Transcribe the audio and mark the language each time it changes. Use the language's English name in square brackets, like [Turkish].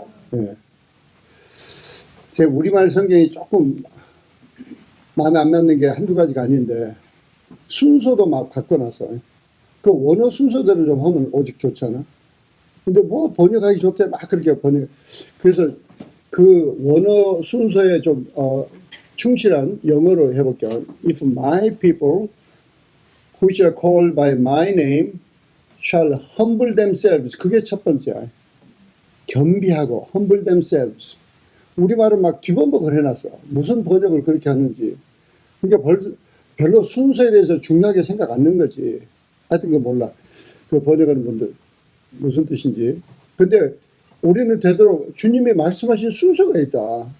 [Korean] 네. 제 우리말 성경이 조금 마음에 안 맞는 게 한두 가지가 아닌데, 순서도 막 바꿔놨어. 그 원어 순서대로 좀 하면 오직 좋잖아. 근데 뭐 번역하기 좋대 막 그렇게 번역. 그래서 그 원어 순서에 좀 충실한 영어로 해볼게요. [English] If my people who shall call by my name shall humble themselves. [Korean] 그게 첫 번째야. 겸비하고 [English] humble themselves. [Korean] 우리말은 막 뒤범벅을 해놨어. 무슨 번역을 그렇게 하는지. 그러니까 별로 순서에 대해서 중요하게 생각 안 하는 거지. 하여튼 그 몰라. 그 번역하는 분들 무슨 뜻인지. 근데 우리는 되도록 주님이 말씀하신 순서가 있다.